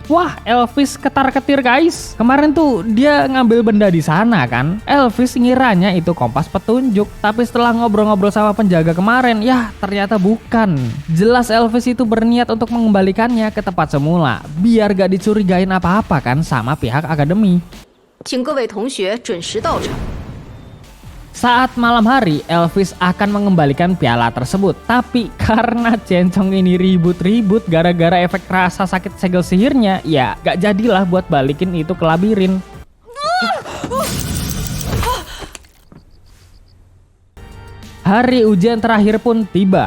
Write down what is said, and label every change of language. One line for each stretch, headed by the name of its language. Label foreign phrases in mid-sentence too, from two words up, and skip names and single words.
Indonesian: Wah, Elvis ketar-ketir guys. Kemarin tuh dia ngambil benda di sana kan. Elvis ngiranya itu kompas petunjuk, tapi setelah ngobrol-ngobrol sama penjaga kemarin, ya ternyata bukan. Jelas Elvis itu berniat untuk mengembalikannya ke tempat semula, biar gak dicurigain apa-apa kan sama pihak akademi.
Chinese: 请各位同学准时到场。
Indonesian: Saat malam hari, Elvis akan mengembalikan piala tersebut. Tapi karena Ciencong ini ribut-ribut gara-gara efek rasa sakit segel sihirnya, ya gak jadilah buat balikin itu ke labirin. Hari ujian terakhir pun tiba.